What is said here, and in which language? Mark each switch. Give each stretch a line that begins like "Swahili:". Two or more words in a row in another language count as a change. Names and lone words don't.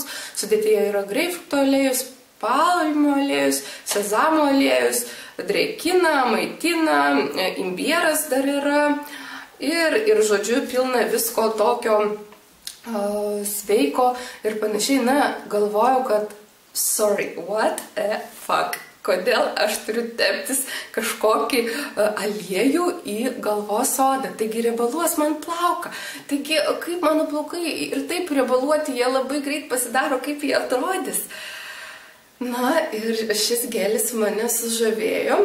Lithuanian: Sudėtyje yra greipfruto aliejus, palmių aliejus, sezamo aliejus, drėkina, maitina, imbieras dar yra ir žodžiu, pilna visko tokio sveiko ir panašiai. Na, galvojau, kad
English: sorry, what the fuck?
Lithuanian: Kodėl aš turiu teptis kažkokį aliejų į galvos odą? Taigi riebaluos man plauką. Taigi, kaip mano plaukai ir taip riebaluoti, jie labai greit pasidaro, kaip jie atrodys. Na, ir šis gėlis mane sužavėjo.